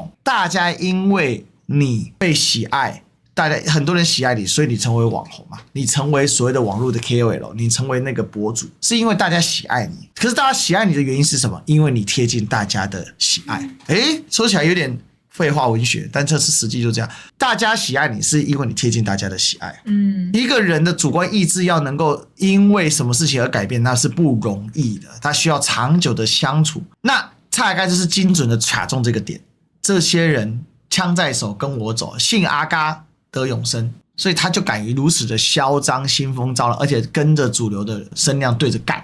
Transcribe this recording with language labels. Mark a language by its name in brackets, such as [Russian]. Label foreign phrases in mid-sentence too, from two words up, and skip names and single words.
[Chinese] 大家因為你被喜愛，大家很多人喜愛你，所以你成為網紅嘛，你成為所謂的網絡的 KOL， 你成為那個博主，是因為大家喜愛你。可是大家喜愛你的原因是什麼？因為你貼近大家的喜愛。說起來有點廢話文學，但這是實際就這樣。大家喜愛你是因為你貼近大家的喜愛。一個人的主觀意志要能夠因為什麼事情而改變，那是不容易的，他需要長久的相處。那蔡阿嘎就是精準的卡中這個點，這些人槍在手跟我走，信阿嘎得永生，所以他就敢於如此的囂張、興風造浪，而且跟着主流的聲量對着幹。